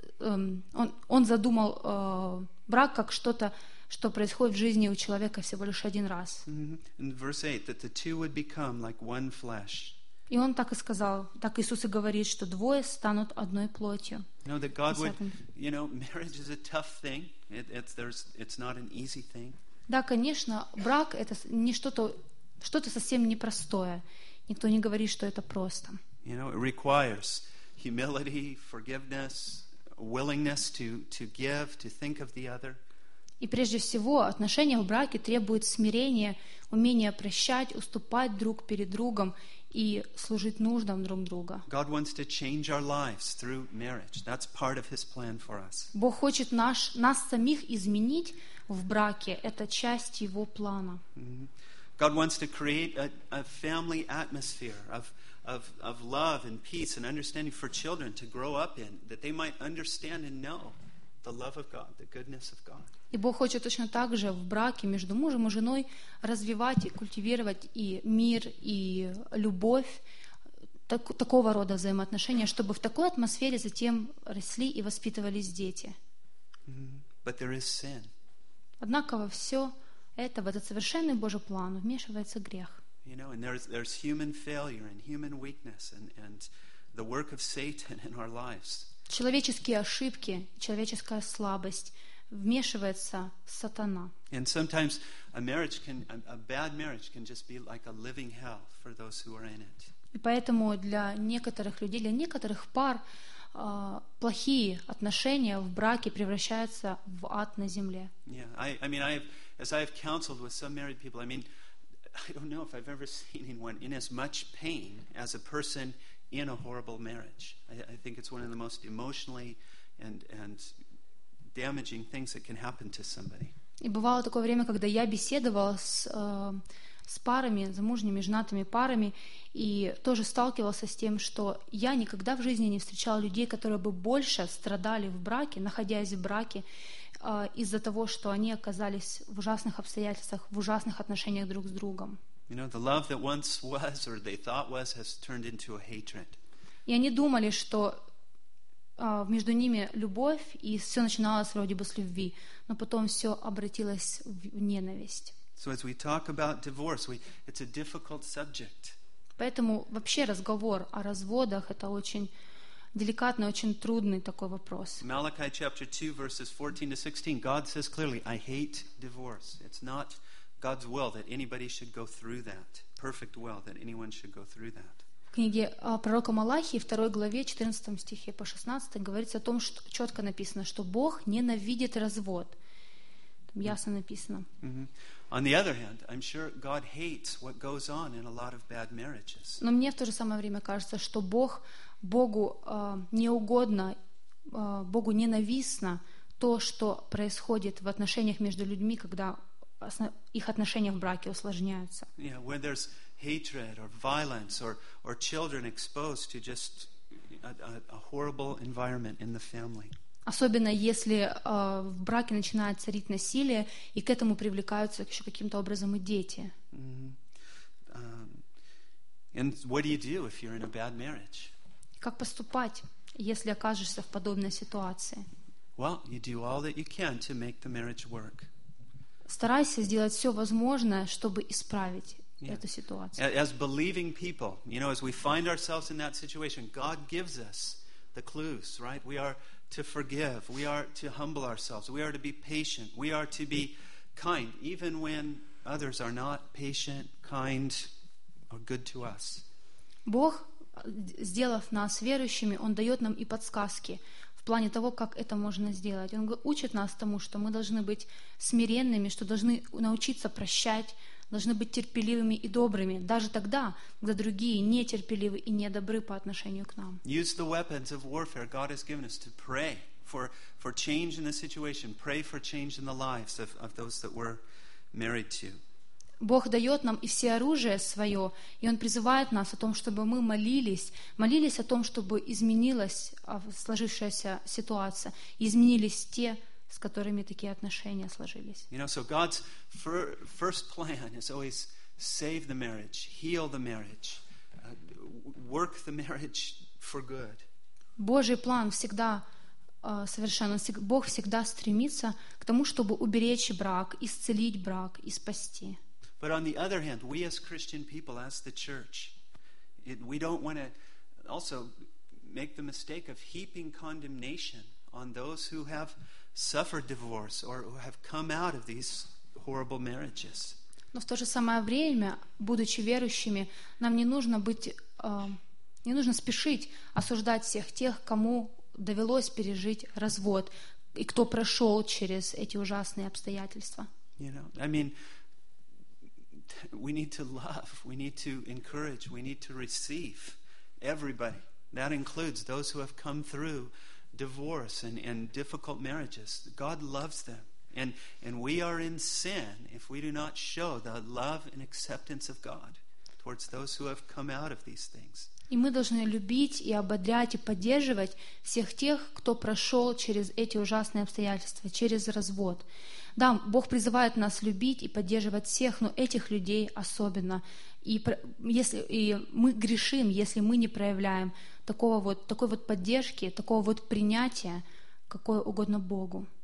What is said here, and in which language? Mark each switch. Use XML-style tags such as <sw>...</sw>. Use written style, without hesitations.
<ru>Он задумал брак как что-то, что происходит в жизни у человека всего лишь один раз. И он так и сказал, так Иисус и говорит, что двое станут одной плотью.</ru> <en>You know, that God would, you know, marriage is a tough thing. It's not an easy thing.</en> <ru>Да, конечно, брак это не что-то, что-то совсем непростое. Никто не говорит, что это просто.</ru> <en>You know, it requires humility, forgiveness, willingness to give, to think of the other.</en> <ru>И прежде всего, отношения в браке требуют смирения, умения прощать, уступать друг перед другом и служить нуждам друг друга.</ru> <en>God wants to change our lives through marriage. That's part of His plan for us.</en> <ru>Бог хочет нас самих изменить в браке. Это часть Его плана.</ru> <en>God wants to create a family atmosphere of love and peace and understanding for children to grow up in, that they might understand and know the love of God, the goodness of God.</en> <ru>И Бог хочет точно так же в браке между мужем и женой развивать и культивировать и мир, и любовь, такого рода взаимоотношения, чтобы в такой атмосфере затем росли и воспитывались дети.</ru> <en>But there is sin.</en> <ru>Однако во все это, в этот совершенный Божий план, вмешивается грех.</ru> <en>You know, and there's human failure and human weakness and the work of Satan in our lives.</en> <ru>Человеческие ошибки, человеческая слабость вмешивается сатана.</ru> <en>And sometimes a bad marriage can just be like a living hell for those who are in it.</en> <ru>И поэтому для некоторых людей, для некоторых пар, плохие отношения в браке превращаются в ад на земле.</ru> <en>Yeah, as I have counseled with some married people, I don't know if I've ever seen anyone in as much pain as a person in a horrible marriage. I think it's one of the most emotionally and damaging things that can happen to somebody.</en> <ru>И бывало такое время, когда я беседовала с парами, замужними, женатыми парами, и тоже сталкивался с тем, что я никогда в жизни не встречала людей, которые бы больше страдали в браке, находясь в браке, из-за того, что они оказались в ужасных обстоятельствах, в ужасных отношениях друг с другом.</ru> <en>You know, the love that once was, or they thought was, has turned into a hatred.</en> <ru>И они думали, что между ними любовь, и все начиналось вроде бы с любви, но потом все обратилось в ненависть.</ru> <en>So as we talk about divorce, it's a difficult subject.</en> <ru>Поэтому вообще разговор о разводах это очень деликатный, очень трудный такой вопрос.</ru> <en>Malachi chapter 2 verses 14 to 16, God says clearly, I hate divorce. It's not God's will that anybody should go through that. Perfect will that anyone should go through that.</en> <ru>В книге пророка Малахии, 2 главе, 14 стихе по 16 говорится о том, что четко написано, что Бог ненавидит развод. Там ясно написано.</ru> <en>On the other hand, I'm sure God hates what goes on in a lot of bad marriages.</en> <ru>Но мне в то же самое время кажется, что Богу неугодно, Богу ненавистно то, что происходит в отношениях между людьми, когда их отношения в браке усложняются.</ru> <en>Yeah, when there's hatred or violence or children exposed to just a horrible environment in the family.</en> <ru>Особенно если в браке начинает царить насилие, и к этому привлекаются еще каким-то образом и дети.</ru> <en>And what do you do if you're in a bad marriage?</en> <ru>Как поступать, если окажешься в подобной ситуации?</ru> <en>Well, you do all that you can to make the marriage work.</en> <ru>Старайся сделать все возможное, чтобы исправить эту ситуацию.</ru> <en>As believing people, you know, as we find ourselves in that situation, God gives us the clues, right? We are to forgive, we are to humble ourselves, we are to be patient, we are to be kind, even when others are not patient, kind, or good to us.</en> <ru>Бог, сделав нас верующими, Он дает нам и подсказки в плане того, как это можно сделать. Он учит нас тому, что мы должны быть смиренными, что должны научиться прощать, должны быть терпеливыми и добрыми, даже тогда, когда другие нетерпеливы и недобры по отношению к нам.</ru> <en>Use the weapons of warfare God has given us to pray for change in the situation, pray for change in the lives of those that we're married to.</en> <ru>Бог дает нам и все оружие свое, и Он призывает нас о том, чтобы мы молились о том, чтобы изменилась сложившаяся ситуация, изменились те, с которыми такие отношения сложились.</ru> <en>You know, so God's first plan is always save the marriage, heal the marriage, work the marriage for good.</en> <ru>Божий план всегда совершенно. Бог всегда стремится к тому, чтобы уберечь брак, исцелить брак и спасти.</ru> <en>But on the other hand, we as Christian people, as the church, we don't want to also make the mistake of heaping condemnation on those who have suffered divorce or who have come out of these horrible marriages.</en> <ru>Но в то же самое время, будучи верующими, нам не нужно спешить осуждать всех тех, кому довелось пережить развод и кто прошел через эти ужасные обстоятельства.</ru> <en>You know, I mean, we need to love, we need to encourage, we need to receive everybody. That includes those who have come through divorce and difficult marriages. God loves them. And we are in sin if we do not show the love and acceptance of God towards those who have come out of these things.</en> <ru>И мы должны любить и ободрять и поддерживать всех тех, кто прошел через эти ужасные обстоятельства, через развод. Да, Бог призывает нас любить и поддерживать всех, но этих людей особенно. И мы грешим, если мы не проявляем такой поддержки, такого вот принятия, какое угодно Богу.</ru>